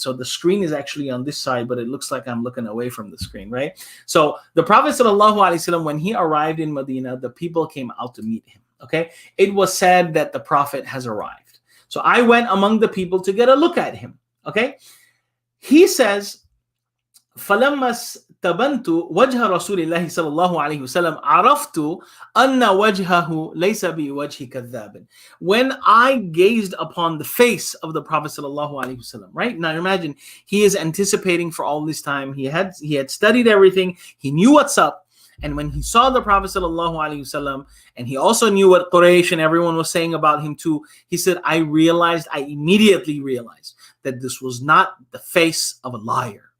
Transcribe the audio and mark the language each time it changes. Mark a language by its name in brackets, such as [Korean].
[English] So the screen is actually on this side, but it looks like I'm looking away from the screen, right? So the Prophet sallallahu alaihi wasallam, when he arrived in Medina, the people came out to meet him, okay? It was said that the Prophet has arrived. So I went among the people to get a look at him, okay? He says, [Arabic] فلما استبنت وجه رسول الله صلى الله عليه وسلم عرفت أن وجهه ليس بوجه كذاب. [English] When I gazed upon the face of the Prophet [Arabic] صلى الله عليه وسلم, [English] right? Now imagine, he is anticipating for all this time. He had studied everything. He knew what's up. And when he saw the Prophet sallallahu alaihi wasallam, and he also knew what Quraysh and everyone was saying about him too, he said, I immediately realized that this was not the face of a liar.